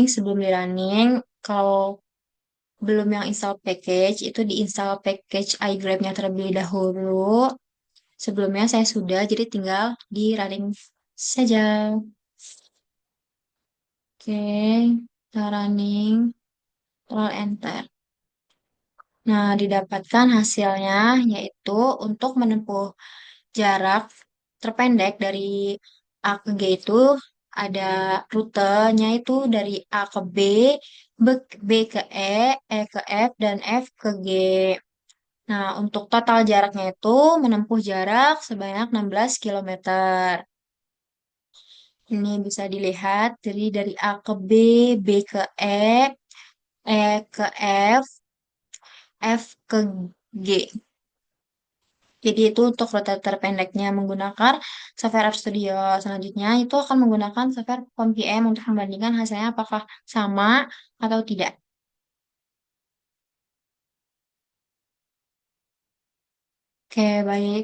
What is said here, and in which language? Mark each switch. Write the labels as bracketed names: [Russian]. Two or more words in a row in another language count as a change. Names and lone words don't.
[Indonesian] Sebelum di running, kalau belum yang install package, itu diinstal package iGrab-nya terlebih dahulu. Sebelumnya saya sudah, jadi tinggal di running saja. Oke, kita running, roll enter. Nah, didapatkan hasilnya yaitu untuk menempuh jarak terpendek dari A ke G itu ada rutenya itu dari A ke B, B ke E ke F, dan F ke G. Nah, untuk total jaraknya itu menempuh jarak sebanyak 16 kilometer. Ini bisa dilihat dari A ke B, B ke E ke F, F ke G. Jadi itu untuk rute terpendeknya menggunakan software App Studio. Selanjutnya itu akan menggunakan software PomPM untuk membandingkan hasilnya apakah sama atau tidak. Oke, baik.